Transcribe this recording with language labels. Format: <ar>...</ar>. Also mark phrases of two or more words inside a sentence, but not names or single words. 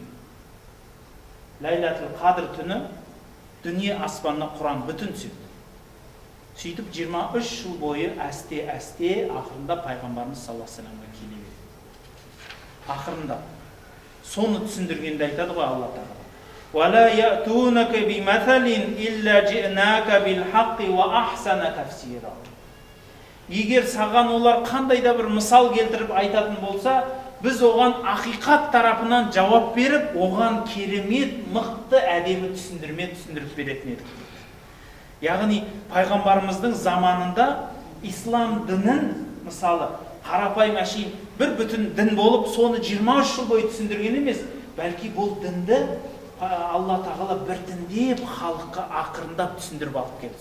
<kk>Лайлатул Қадр түні дүние аспанына Құран бүтін түседі. Сөйтіп 23 жыл бойы әсте ақырында пайғамбарымыз</kk> <ar>صلى الله عليه وسلم</ar> <kk>келе береді. Ақырында соны түсіндіргенде айтады ғой Алла тағала.</kk> <ar>وَلَا يَأْتُونَكَ بِمَثَلٍ إِلَّا جِئْنَاكَ بِالْحَقِّ وَأَحْسَنَ تَفْسِيرًا.</ar> <kk>Егер саған олар қандай да бір мысал келтіріп айтатын болса, біз оған ақиқат тарапынан жауап беріп, оған керемет, мықты, әдемі түсіндіріп беретін едік. Яғни пайғамбарымыздың заманында ислам дінін, мысалы, қарапайым әшейін бір бүтін дін болып, соны 23 жыл бойы түсіндірген емес, бәлки бұл дінді Алла тағала біртіндеп халыққа ақырындап түсіндіріп алып келді.</kk>